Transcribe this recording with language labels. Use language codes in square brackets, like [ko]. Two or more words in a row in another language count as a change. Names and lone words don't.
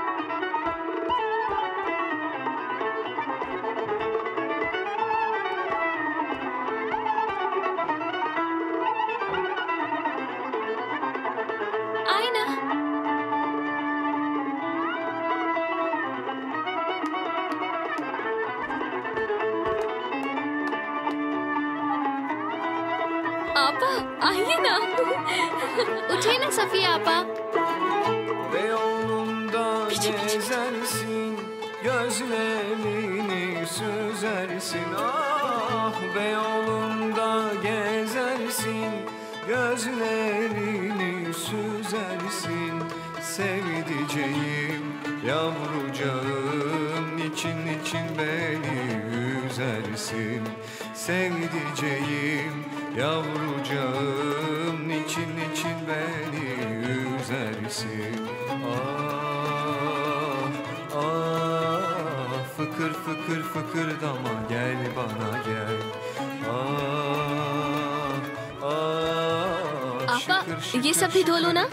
[hi] आए ना। आपा आइए ना। उठे ना सफिया आपा। [tr] Beyoğlu'nda gezersin, gözlerini süzersin. Ah Beyoğlu'nda gezersin, gözlerini süzersin. Sevdiceğim, yavrucağım, niçin beni üzersin. Sevdiceğim, yavrucağım, niçin beni üzersin. Ah, ah, fıkır fıkır fıkır fıkırdama gel bana gel. [hi] आपा ये सब भी धो लो ना।